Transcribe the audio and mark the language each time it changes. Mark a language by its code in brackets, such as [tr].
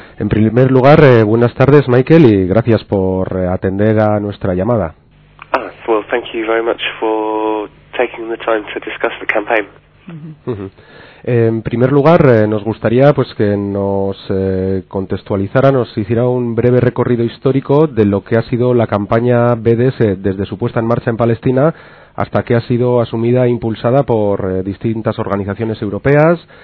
[es] En primer lugar, buenas tardes Michael y gracias por atender a nuestra llamada. [en] Well, thank you very much for taking the time to discuss the campaign. [es] En primer lugar, nos gustaría pues que nos contextualizara, nos hiciera un breve recorrido histórico de lo que ha sido la campaña BDS desde su puesta en marcha en Palestina hasta que ha sido asumida e impulsada por distintas organizaciones europeas.